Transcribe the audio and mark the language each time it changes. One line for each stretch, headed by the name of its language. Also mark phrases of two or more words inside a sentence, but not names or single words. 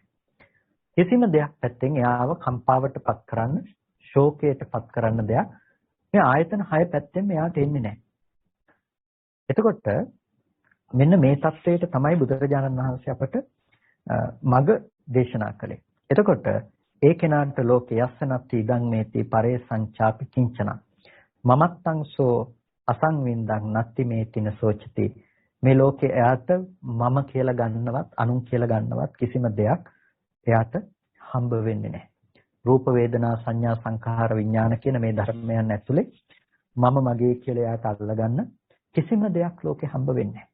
Sinhala: කිසිම දෙයක් පැත්තෙන් එයාව කම්පාවට පත් කරන්න, ශෝකයට පත් කරන්න දෙයක් මේ ආයතන 6 පැත්තෙන් එයාට එන්නේ නැහැ. එතකොට මෙන්න මේ தത്വයට තමයි බුදුරජාණන් වහන්සේ අපට මග දේශනා කළේ. එතකොට ඒ කෙනාට ලෝකේ
Pali: යස්සනත්ති ඉදං මේති පරේසංචාපි කිංචන මමත්තං සෝ අසංවින්දං නත්ති මේතින සෝචති.
Sinhala: මේ ලෝකේ එයාට මම කියලා ගන්නවත් අනුන් කියලා ගන්නවත් කිසිම දෙයක් එයාට හම්බ වෙන්නේ නැහැ. රූප වේදනා සංඥා සංඛාර විඥාන කියන මේ ධර්මයන් ඇතුලේ මම මගේ කියලා එයාට අල්ලගන්න කිසිම දෙයක් ලෝකේ හම්බ වෙන්නේ නැහැ.